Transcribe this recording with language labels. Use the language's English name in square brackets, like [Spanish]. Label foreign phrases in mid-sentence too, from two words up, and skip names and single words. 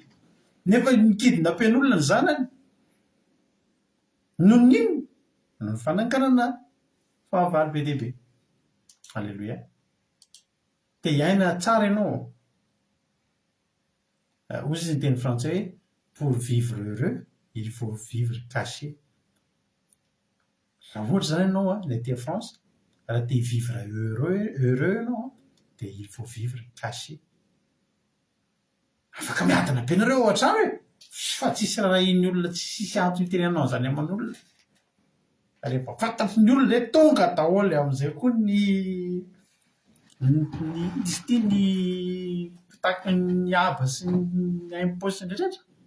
[Malagasy] Nefa ny kidnappen'olona ny zanany. Noho n'inona? Noho ny fananganana fahavalo be dia be. Alleluia. Dia hiaina tsara ianao. Hozy izy ny teny frantsay hoe [French] pour vivre heureux, il faut vivre caché. [Malagasy] Raha ohatra izany ianao ny aty France, raha te [French] vivre heureux [Malagasy] ianao dia [French] il faut vivre caché. [Malagasy] Afaka miadana be nareo ao an-trano fa tsisy raha iny olona tsisy antony itenenao izany aman'olona. Rehefa fantatry ny olona dia tonga daholo amin'izay koa ny pitaky ny aba sy ny aim-paosy rehetrarehetra.